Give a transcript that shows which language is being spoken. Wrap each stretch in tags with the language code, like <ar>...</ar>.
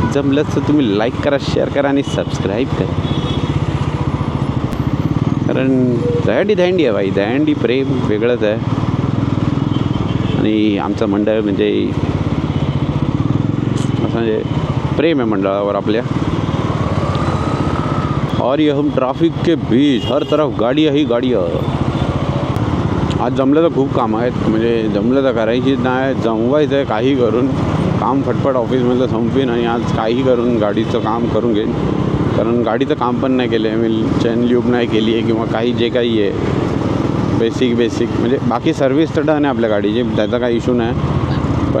<mr>जमलंच तर तुम्ही लाईक करा, शेअर करा आणि सबस्क्राईब करा. कारण दहीहंडी आहे भाई. दहीहंडी प्रेम वेगळंच आहे. आणि आमचं मंडळ म्हणजे असं म्हणजे प्रेम आहे मंडळावर आपल्या.</mr> <hi>और ये हम ट्रैफिक के बीच, हर तरफ गाड़ियाँ ही गाड़ियाँ.</hi> <mr>आज जमलं तर खूप काम आहेत. म्हणजे जमलं तर करायचीच नाही, जमवायचं आहे काही करून. काम फटफट ऑफिसमधलं संपवीन आणि आज काही करून गाडीचं काम करून घेईन. कारण गाडीचं काम पण नाही केलं आहे मी. चेन ल्यूब नाही केली आहे किंवा काही जे काही आहे बेसिक म्हणजे बाकी सर्व्हिस तर डन आहे आपल्या गाडीची, त्याचा काही इश्यू नाही.</mr>